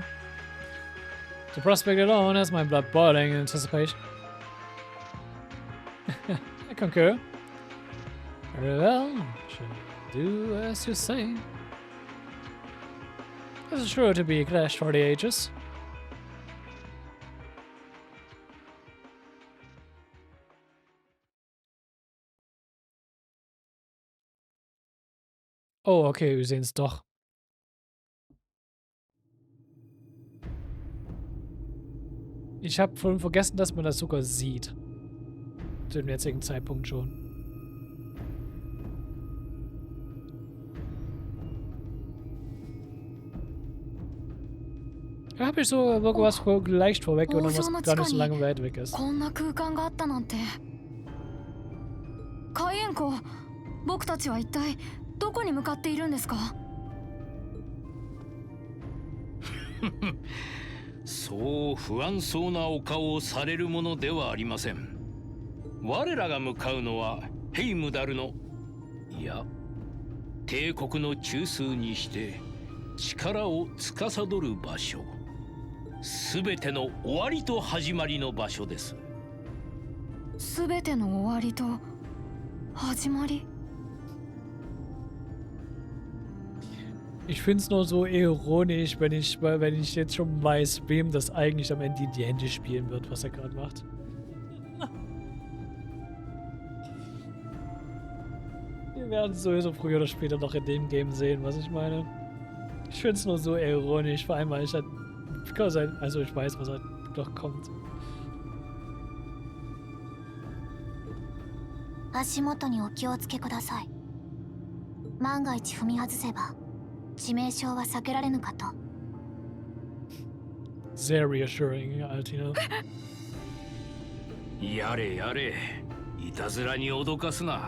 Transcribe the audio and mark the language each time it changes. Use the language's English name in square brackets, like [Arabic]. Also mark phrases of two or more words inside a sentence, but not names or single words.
[English] The prospect alone has my blood boiling in anticipation. I concur. Very well, shall do as you say. This is sure to be a clash for the ages. [German] Oh, okay, wir sehen es doch. Ich habe vorhin vergessen, dass man das sogar sieht. Zu dem jetzigen Zeitpunkt schon. Da habe ich so irgendwas leicht vorweggenommen, was gar nicht so lange weit weg ist. [Japanese] 海援校、僕たちは一体どこに向かっているんですか？そう不安そうなお顔をされるものではありません。我らが向かうのはヘイムダルの、いや、帝国の中枢にして力を司る場所。すべての終わりと始まりの場所です。すべての終わりと始まり。 [German] Ich finde es nur so ironisch, wenn ich jetzt schon weiß, wem das eigentlich am Ende in die Hände spielen wird, was er gerade macht. Wir werden es sowieso früher oder später noch in dem Game sehen, was ich meine. Ich finde es nur so ironisch, vor allem weil ich halt... Also ich weiß, was halt noch kommt. [Japanese] 足元にお気をつけください。万が一踏み外せば致命傷は避けられぬかと。 [German] Sehr reassuring, Altina. [Japanese] やれやれ、いたずらに脅かすな。